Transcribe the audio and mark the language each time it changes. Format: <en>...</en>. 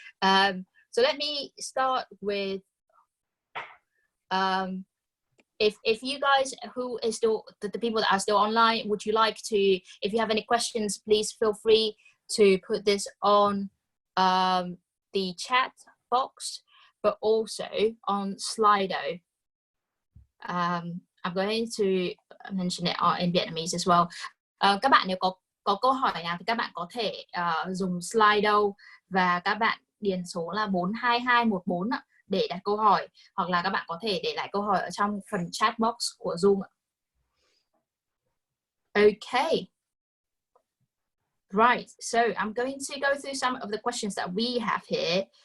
<en>So let me start with if you guys who is still the people that are still online, would you like to, if you have any questions, please feel free to put this on the chat box, but also on Slido. I'm going to mention it in Vietnamese as well.</en> <vi>Các bạn nếu có câu hỏi nào thì các bạn có thể dùng Slido và các bạn điền số là 42214 để đặt câu hỏi, hoặc là các bạn có thể để lại câu hỏi ở trong phần chat box của Zoom.</vi> <en>Okay. Right, so I'm going to go through some of the questions that we have here.</en>